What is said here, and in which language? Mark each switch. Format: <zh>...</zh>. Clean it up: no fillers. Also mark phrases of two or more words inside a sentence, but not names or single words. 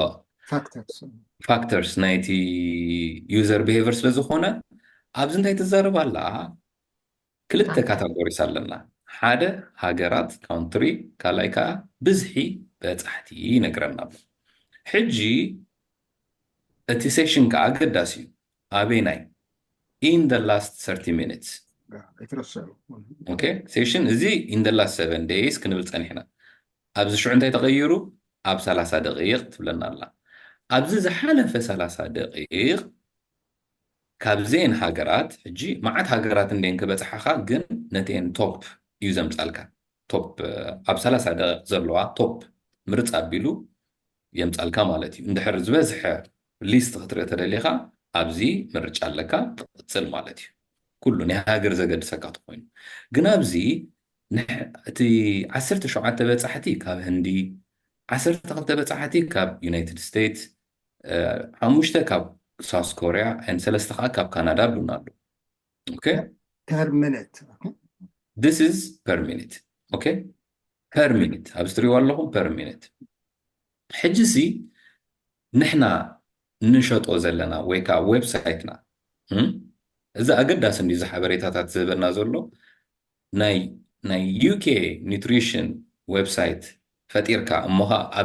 <ti>ፋክተርስ ናይቲ</ti> <en>user behavior</en> <ti>ስለ ዝኾነ ኣብዚ እንታይ ትዛረብ ኣላ ክልተ ካተጎሪስ ኣለና ሓደ ሃገራት ካውንትሪ ካልኣይ ከዓ ብዝሒ በፃሕቲ ይነግረና ኣሎ ሕጂ እቲ ሴሽን ከዓ ኣገዳሲ እዩ ኣበይናይ</ti> <en>in the last 30 minutes okay session</en> <ti>እዚ</ti> <en>in the last 7 days</en> <ti>ክንብል ፀኒሕና ኣብዚ ሽዑ እንታይ ተቐይሩ ኣብ 30 ደቂቕ ትብለና ኣላ ኣብዚ ዝሓለፈ 30 ደቂቕ ካብዘን ሃገራት ሕጂ መዓት ሃገራት እንደን ክበፅሓኻ ግን ነተን ቶፕ እዩ ዘምፃልካ ቶፕ ኣብ 30 ደቂቕ ዘለዋ ቶፕ ምርፅ ኣቢሉ የምፃልካ ማለት እዩ እንድሕር ዝበዝሐ ሊስት ክትርኢ ተደሊኻ ኣብዚ ምርጫ ኣለካ ትቕፅል ማለት እዩ ኩሉ ናይ ሃገር ዘገድሰካ ትኾይኑ ግን ኣብዚ እቲ 17 በፃሕቲ ካብ ህንዲ 12 በፃሕቲ ካብ ዩናይትድ ስቴትስ 5 ካብ ሳውስ ኮርያ and 3 ከዓ ካብ ካናዳ ብሉና ኣሎ okay</ti> <en>per minute this is per minute okay per minute</en> <ti>ኣብዚ ትሪእዎ ኣለኹም</ti> <en>per minute</en> <ti>ሕጂ ሲ ንሕና ንሸጦ ዘለና ወይ ከዓ ዌብሳይትና እዚ ኣገዳሲ እንዲ ዝሓበሬታታት ዝህበና ዘሎ ናይ</ti> <en>UK nutrition website</en> <ti>ፈጢርካ እሞኻ ኣብ</ti>